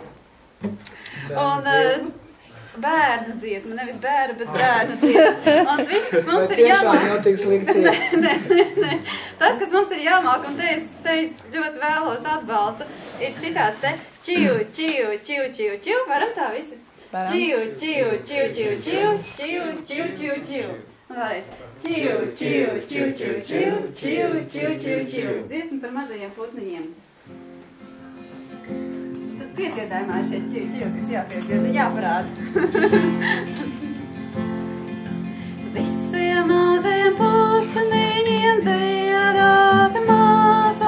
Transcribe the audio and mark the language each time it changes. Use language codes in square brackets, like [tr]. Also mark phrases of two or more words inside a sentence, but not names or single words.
[lv] Un bērnu dziesma, nevis bēra, bet bērnu dziesma. Un viss, kas mums ir jāmāk. Jau tik slikti. Nē. Tas, kas mums ir jāmāk, un te es ļoti vēlos atbalstu, ir šitāds te čiu, čiu, čiu, čiu, čiu. Varam tā visi? Čiu, čiu, čiu, čiu, čiu, čiu, čiu, čiu, čiu. Vai? Čiu, čiu, čiu, čiu, čiu, čiu, čiu, čiu, čiu. Dziesma par mazajiem putniņiem. Tad pieciedājumā šie čiu, čiu, kas jāpiecieda, jāparāda. Visiem mazajiem putniņiem dziedāt māca.